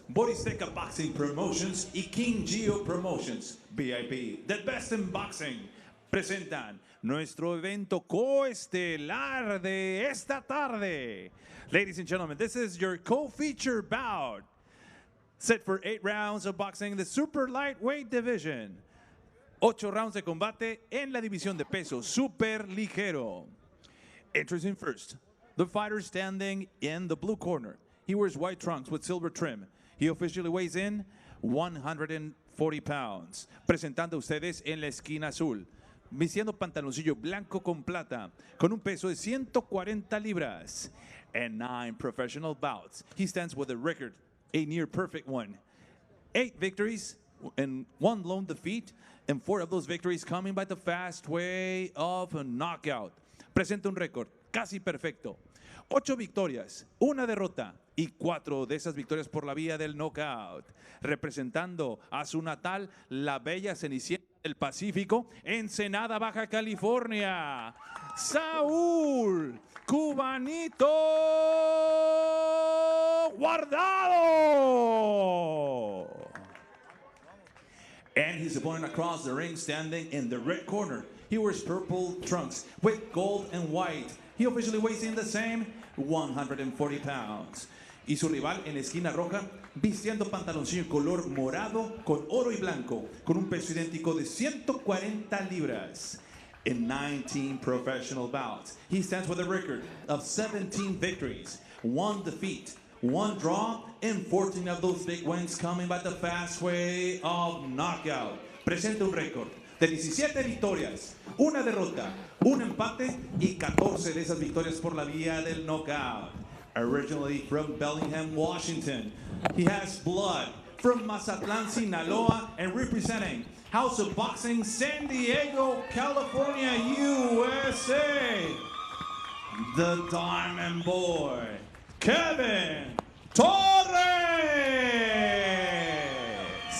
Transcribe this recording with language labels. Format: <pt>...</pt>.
<es>Boristeca Boxing Promotions y King Geo Promotions, VIP, the best in boxing, presentan nuestro evento coestelar de esta tarde.</es> <en>Ladies and gentlemen, this is your co-feature bout. Set for 8 rounds of boxing in the super lightweight division.</en> <es>8 rounds de combate en la división de peso super ligero.</es> <en>Introducing first, the fighter standing in the blue corner. He wears white trunks with silver trim. He officially weighs in 140 pounds.</en> <es>Presentando ustedes en la esquina azul, vistiendo pantaloncillo blanco con plata, con un peso de 140 libras.</es> <en>And 9 professional bouts. He stands with a record, a near perfect one. 8 victories and 1 lone defeat, and 4 of those victories coming by the fast way of a knockout.</en> <es>Presenta un récord casi perfecto. 8 victorias, 1 derrota y 4 de esas victorias por la vía del knockout. Representando a su natal, la bella Cenicienta del Pacífico, Ensenada, Baja California, Saúl Cubanito Guardado.</es> <en>And his opponent across the ring, standing in the red corner. He wears purple trunks with gold and white. He officially weighs in the same, 140 pounds.</en> <es>Y su rival en la esquina roja, vistiendo pantaloncillo color morado con oro y blanco, con un peso idéntico de 140 libras.</es> <en>In 19 professional bouts, he stands with a record of 17 victories, 1 defeat, 1 draw, and 14 of those big wins coming by the fast way of knockout.</en> <es>Presenta un récord de 17 victorias, 1 derrota, 1 empate y 14 de esas victorias por la vía del knockout.</es> <en>Originally from Bellingham, Washington, he has blood from Mazatlan, Sinaloa, and representing House of Boxing, San Diego, California, USA, the Diamond Boy, Kevin Torres.</en>